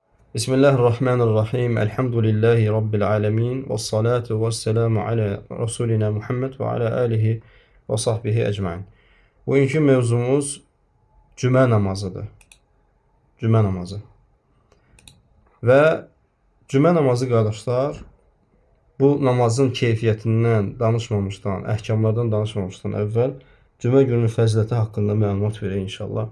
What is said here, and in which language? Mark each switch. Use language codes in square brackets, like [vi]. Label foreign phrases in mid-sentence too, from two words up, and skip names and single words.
[ar] بسم الله الرحمن الرحيم. الحمد لله رب العالمين. والصلاة والسلام على رسولنا محمد وعلى آله وصحبه أجمعين. [tr] Bugünkü mevzumuz cümə namazıdır. Cümə namazı. [az] Və cümə namazı qardaşlar, bu namazın keyfiyyətindən danışmamışdan, əhkamlardan danışmamışdan əvvəl cümə günü fəziləti haqqında məlumat verək inşallah.